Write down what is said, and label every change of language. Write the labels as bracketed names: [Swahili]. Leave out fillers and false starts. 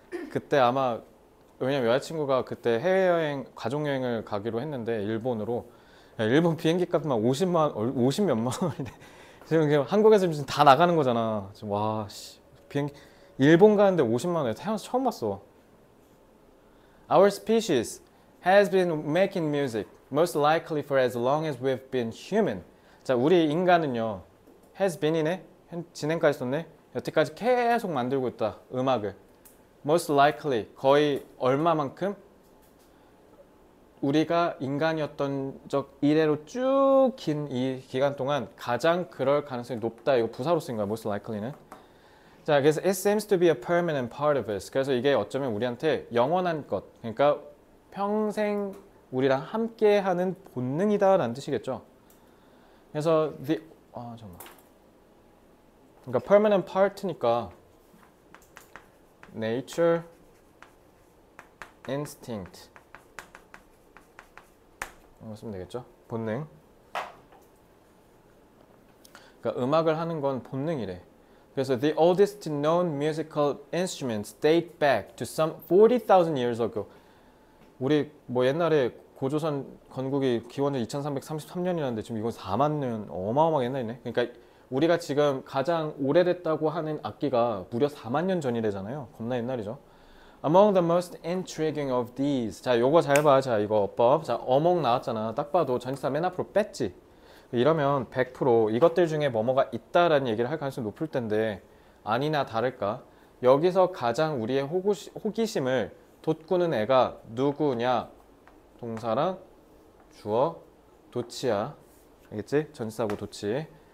[Korean] 그때 아마 왜냐면 여자친구가 그때 해외여행 가족여행을 가기로 했는데 일본으로, 야, 일본 비행기 값만 50 몇만 원이네. 지금 한국에서 지금 다 나가는 거잖아. 지금 와, 씨. 일본 가는데 50만 원에 태어나서 처음 봤어. [English] Our species has been making music most likely for as long as we've been human. [Korean] 자, 우리 인간은요. has been이네. 진행까지 썼네. 여태까지 계속 만들고 있다. 음악을. [English] most likely [Korean] 거의 얼마만큼? 우리가 인간이었던 적 이래로 쭉 긴 이 기간 동안 가장 그럴 가능성이 높다. 이거 부사로 쓴 거야. most likely는. 자, 그래서 [English] it seems to be a permanent part of us. [Korean] 그래서 이게 어쩌면 우리한테 영원한 것, 그러니까 평생 우리랑 함께하는 본능이다라는 뜻이겠죠. 그래서 잠깐만. 그러니까 [English] permanent part [Korean] 니까 nature, instinct 이거 쓰면 되겠죠. 본능. 그러니까 음악을 하는 건 본능이래. 그래서 [English] the oldest known musical instruments date back to some 40,000 years ago. [Korean] 우리 뭐 옛날에 고조선 건국이 기원전 2333년이라는데 지금 이건 4만 년 어마어마하게 옛날이네. 그러니까 우리가 지금 가장 오래됐다고 하는 악기가 무려 4만 년 전이래잖아요. 겁나 옛날이죠. [English] Among the most intriguing of these. [Korean] 자, 요거 잘 봐. 자, 이거 어법. 자, 어몽 나왔잖아. 딱 봐도 전치사 맨 앞으로 뺐지. 이러면 100% 이것들 중에 뭐뭐가 있다라는 얘기를 할 가능성이 높을 텐데 아니나 다를까? 여기서 가장 우리의 호기심을 돋구는 애가 누구냐? 동사랑 주어, 도치야. 알겠지? 전치사고 도치.